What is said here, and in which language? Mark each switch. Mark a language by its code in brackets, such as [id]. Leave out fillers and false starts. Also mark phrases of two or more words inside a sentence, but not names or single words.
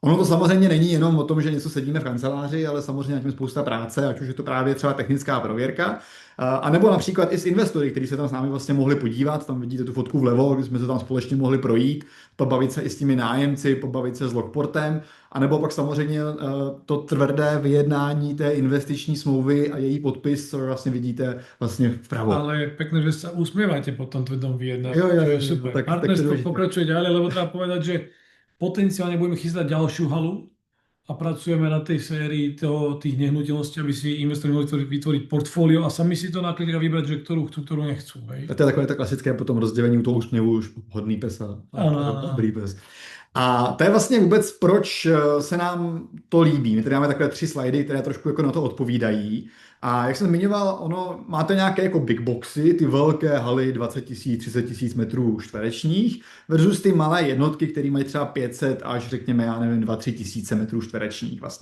[cs] Ono to samozřejmě není jenom o tom, že něco sedíme v kanceláři, ale samozřejmě na tím spousta práce, ať už je to právě třeba technická prověrka, a nebo například i s investory, kteří se tam s námi vlastně mohli podívat, tam vidíte tu fotku vlevo, kdy jsme se tam společně mohli projít, pobavit se i s těmi nájemci, pobavit se s Lockportem, a nebo pak samozřejmě to tvrdé vyjednání té investiční smlouvy a její podpis, co vlastně vidíte vlastně vpravo. [sk] Ale pekné, že sa usmievate po tom tvrdom vyjednávaní, [cs] Jo, [sk] čo [cs] jo, [sk] je [cs] jo, [sk] super. [cs] tak to je [sk] Partnerstvo [cs] důležité. [sk] pokračuje ďalej, lebo treba povedať, že potenciálne budeme chystať ďalšiu halu a pracujeme na tej sérii tých nehnuteľností, aby si investori mohli vytvoriť portfólio a sami si to naklidia vybrať, že ktorú chcú, ktorú nechcú. Hej? [cs] To je takové to klasické potom rozdělení u toho úsměvu, už hodný pes a Ano, ano. dobrý pes. A to je vlastně vůbec, proč se nám to líbí. My tady máme takové 3 slajdy, které trošku jako na to odpovídají. A jak jsem zmiňoval, ono, máte nějaké jako big boxy, ty velké haly 20 000, 30 000 metrů čtverečních versus ty malé jednotky, které mají třeba 500 až řekněme, já nevím, 2-3 tisíce metrů čtverečních vlastně.